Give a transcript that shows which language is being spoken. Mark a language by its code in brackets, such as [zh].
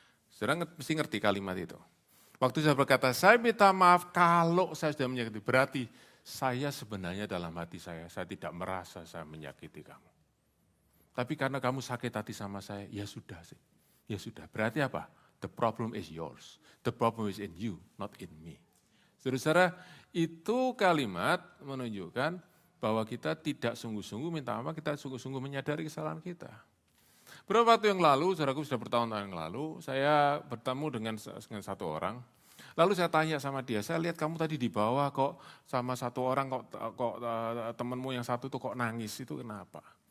[id] Saudara mesti ngerti kalimat itu. Waktu saya berkata, saya minta maaf kalau saya sudah menyakiti, berarti saya sebenarnya dalam hati saya tidak merasa saya menyakiti kamu. Tapi karena kamu sakit hati sama saya, ya sudah sih. Ya sudah, berarti apa? [en] The problem is yours. The problem is in you, not in me. [id] Saudara-saudara, itu kalimat menunjukkan bahwa kita tidak sungguh-sungguh minta maaf, kita sungguh-sungguh menyadari kesalahan kita. Beberapa waktu yang lalu, saudaraku sudah bertahun-tahun yang lalu, saya bertemu dengan satu orang. Lalu saya tanya sama dia, saya lihat kamu tadi di bawah kok sama satu orang, kok temanmu yang satu tuh kok nangis, itu kenapa?